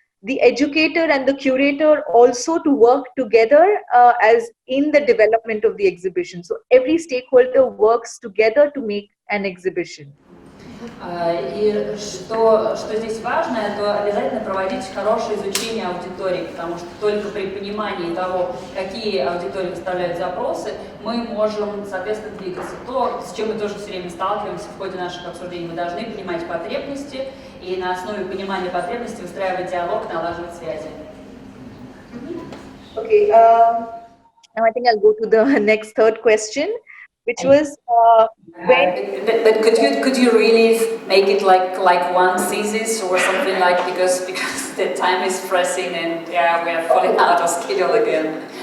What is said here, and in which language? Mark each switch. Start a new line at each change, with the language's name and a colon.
English: The educator and the curator also to work together as in the development of the exhibition. So every stakeholder works together to make an exhibition.
Russian: И что здесь важно, это обязательно проводить хорошее изучение аудитории, потому что только при понимании того, какие аудитории выставляют запросы, мы можем, соответственно, двигаться. То, с чем мы тоже все время сталкиваемся в ходе наших обсуждений, мы должны понимать потребности и на основе понимания потребностей выстраивать диалог, налаживать связи.
English: Okay, now I think I'll go to the next third question, which was but could you really make it like one thesis or something, like because the time is pressing and yeah, we are falling out of schedule again.